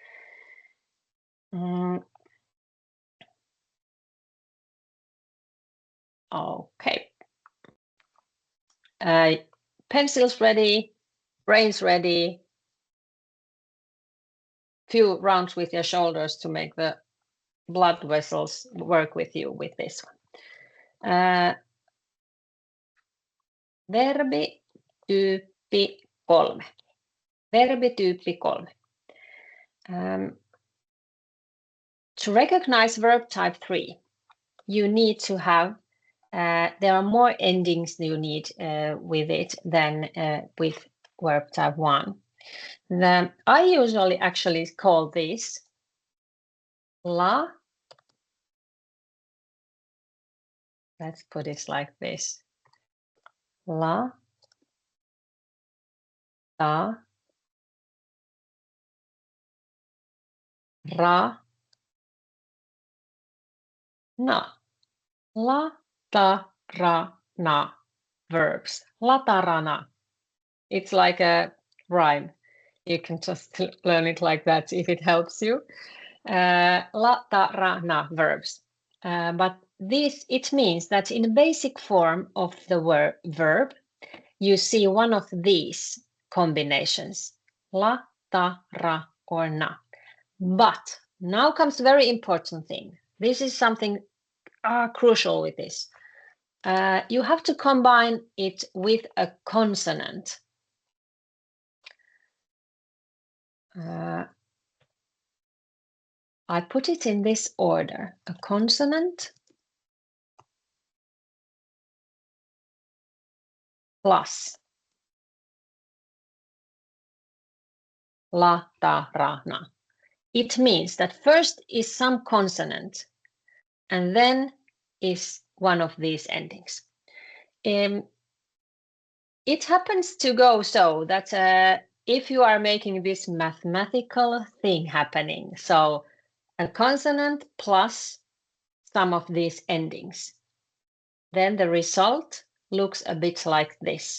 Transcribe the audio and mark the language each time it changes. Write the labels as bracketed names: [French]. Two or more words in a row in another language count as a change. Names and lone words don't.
[English] Okay. Pencils ready, brains ready. Few rounds with your shoulders to make the blood vessels work with you with this one. [Finnish] Verbi tyyppi 3. Verbi tyyppi 3. [English] To recognize verb type 3, you need to have, there are more endings you need with it than with verb type 1. I usually actually call this la. Let's put it like this. La, ta, ra, na. La, ta, ra, na. Verbs. La, ta, ra, na. It's like a rhyme. You can just learn it like that if it helps you. La, ta, ra, na. Verbs. But this, it means that in the basic form of the verb, you see one of these combinations. La, ta, ra, or na. But now comes very important thing. This is something crucial with this. You have to combine it with a consonant. I put it in this order. A consonant plus la, ta, ra, na. It means that first is some consonant and then is one of these endings. It happens to go so that if you are making this mathematical thing happening, so a consonant plus some of these endings, then the result looks a bit like this.